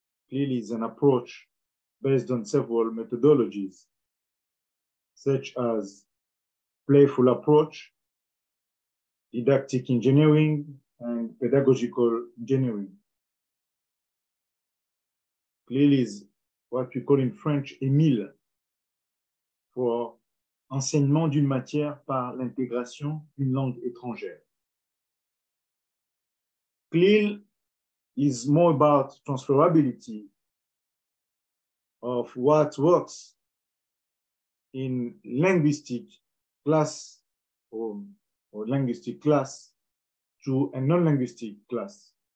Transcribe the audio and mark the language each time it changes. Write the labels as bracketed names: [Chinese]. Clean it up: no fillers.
[English] CLIL is an approach based on several methodologies, such as playful approach, didactic engineering, and pedagogical engineering. CLIL is what we call in French Emile for [French] enseignement d'une matière par l'intégration d'une langue étrangère. [English] CLIL is more about transferability of what works in linguistic class or linguistic class to a non-linguistic class.